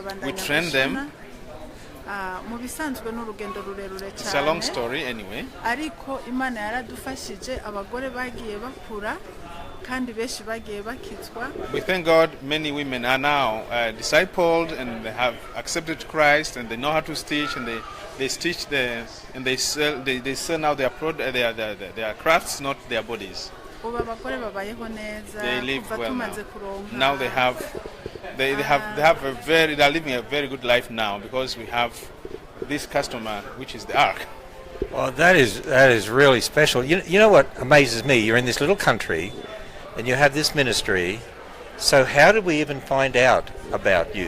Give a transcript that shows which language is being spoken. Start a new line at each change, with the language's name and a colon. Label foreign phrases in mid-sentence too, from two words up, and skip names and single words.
Rundi: turabandanya
English: train them.
Rundi: gushona. Mu bisanzwe n'urugendo rurerure
English: It's a long
Rundi: cyane
English: story anyway.
Rundi: ariko Imana yaradufashije abagore bagiye bakura kandi benshi bagiye bakizwa
English: We thank God many women are now discipled, and they have accepted Christ, and they know how to stitch, and they stitch and they sell now their crafts, not their bodies.
Rundi: ubu abagore babayeho neza
English: They live
Rundi: kuva
English: well now.
Rundi: tumaze kuronka
English: Now they have a very, they're living a very good life now because we have this customer, which is the ark. Well, that is really special. You know what amazes me? You're in this little country, and you have this ministry. So how did we even find out about you?